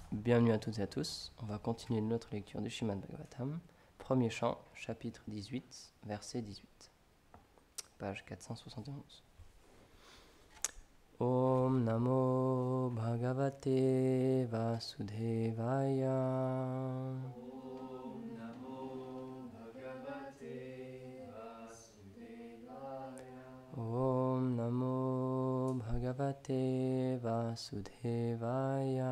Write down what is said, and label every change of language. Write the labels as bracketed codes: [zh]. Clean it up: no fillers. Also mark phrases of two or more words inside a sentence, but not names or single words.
[fr] Bienvenue à toutes et à tous. On va continuer notre lecture du Srimad Bhagavatam. Premier chant, chapitre 18, verset 18. Page 471. [sa] Om Namo Bhagavate Vasudevaya. Om Namo Bhagavate Vasudevaya. Om Namo Bhagavate Vasudevaya.